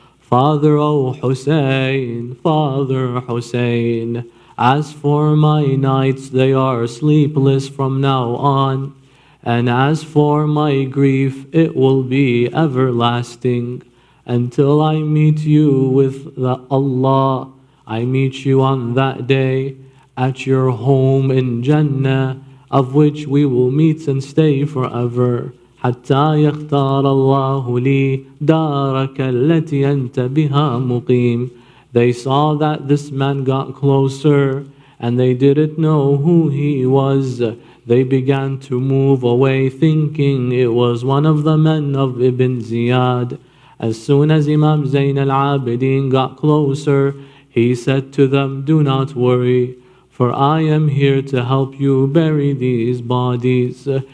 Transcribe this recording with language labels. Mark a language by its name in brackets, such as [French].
[English] Father, O Hussein, Father Hussein, as for my nights, they are sleepless from now on, and as for my grief, it will be everlasting until I meet you with Allah. I meet you on that day at your home in Jannah, of which we will meet and stay forever. [Arabic] حتى يختار الله لي دارك التي أنت بها مقيم. [English] They saw that this man got closer and they didn't know who he was. They began to move away thinking it was one of the men of Ibn Ziyad. As soon as Imam Zain al-Abidin got closer, he said to them, do not worry, for I am here to help you bury these bodies.